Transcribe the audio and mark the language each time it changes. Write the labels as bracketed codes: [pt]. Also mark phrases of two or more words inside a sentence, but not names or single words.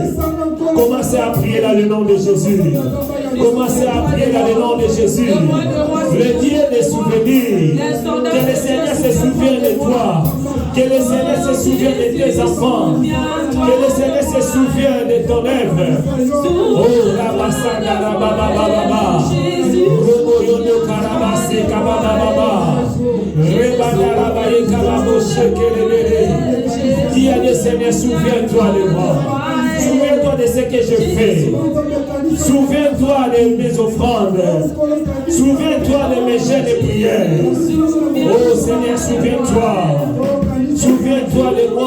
[fr] Commencez à prier dans le nom de Jésus. Commencez à prier dans le nom de Jésus. Le Dieu des souvenirs. Que le Seigneur se souvienne de toi. Que le Seigneur se souvienne de tes enfants. Que le Seigneur se souvienne de ton œuvre. Oh, la basanda, la baba, baba. Robo yono karabase, kababa, baba. Rebanda, la baye, kababo, shekelebele. Dis à Dieu, Seigneur, souviens-toi de moi. Souviens-toi de ce que je fais. Souviens-toi de mes offrandes. Souviens-toi de mes jeûnes et prières. Oh Seigneur, souviens-toi. Souviens-toi de moi.